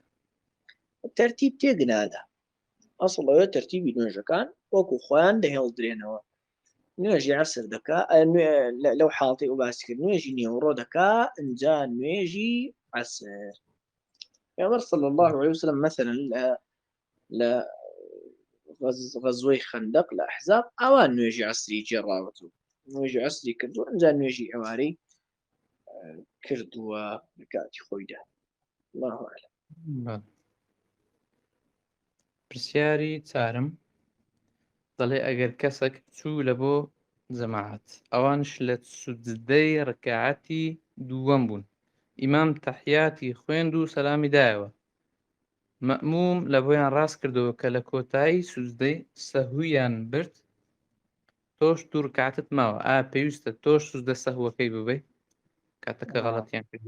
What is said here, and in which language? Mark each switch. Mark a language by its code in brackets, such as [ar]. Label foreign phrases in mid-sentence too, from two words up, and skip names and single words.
[ckb] تەرتیب تێگنادا ئەسڵ ئەوە تەرتیبی نوێژەکان وەکو خۆیان دەهێڵدرێنەوە نوێژی عەسر دەکا لەو حاڵەتی ئەو باسی کرد نوێژی نیوەڕۆ دەکا ئینجا نوێژی عەسر پێغەمبەر [ar] صلی الله عليه وسلم [ckb] مثلا لە غەزوەی خەندەق لە ئەحزاب ئەوان نوێژی عەسری جێڕاوەتەوە نوێژی عەسری کردووە ئینجا نوێژی ئەوارەی کردووە لە کاتی خۆیدا [ar] الله أعلم [ckb] پرسیاری چارم دەڵێ ئەگەر کەسێک چوو لە بۆ جەماعەت ئەوانش لە سوجدەی ڕکعەتی دووەم بوون ئیمام تەحیاتی خوێند و سەلامی دایەوە مەئموم لە بۆیان ڕاست کردەوە کە لە کۆتایی سوجدەی سەهویان برد تۆش دوو ڕکعەتت ماوە ئایا پێویستە تۆش سوجدە سەهوەکەی ببەی کاتەکە غەڵەتیان کردی